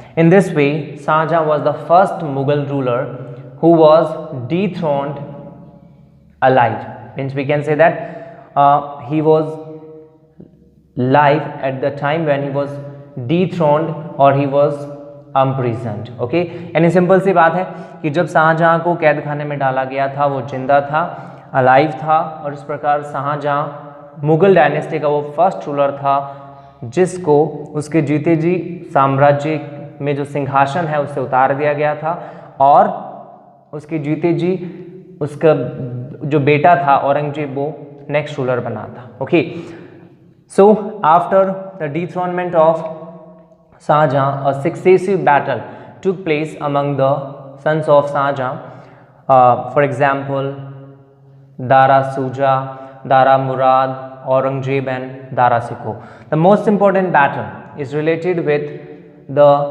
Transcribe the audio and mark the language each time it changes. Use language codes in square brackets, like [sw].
[en] In this way, Shahjahan was the first Mughal ruler who was dethroned alive. Means we can say that he was live at the time when he was dethroned or he was imprisoned. [hi] Okay, यानी simple सी बात है कि जब शाहजहां को कैद खाने में डाला गया था वो जिंदा था, अलाइव था, और इस प्रकार शाहजहां मुगल डायनेस्टी का वो फर्स्ट रूलर था जिसको उसके जीते जी साम्राज्य में जो सिंहासन है उससे उतार दिया गया था, और उसके जीते जी उसका जो बेटा था औरंगजेब वो नेक्स्ट रूलर बना था. [en] Okay, so after the dethronement of Shahjahan, a successive battle took place among the sons of Shahjahan. For example, Dara Shuja, Dara Murad, Aurangzeb and Dara Shikoh. The most important battle is related with the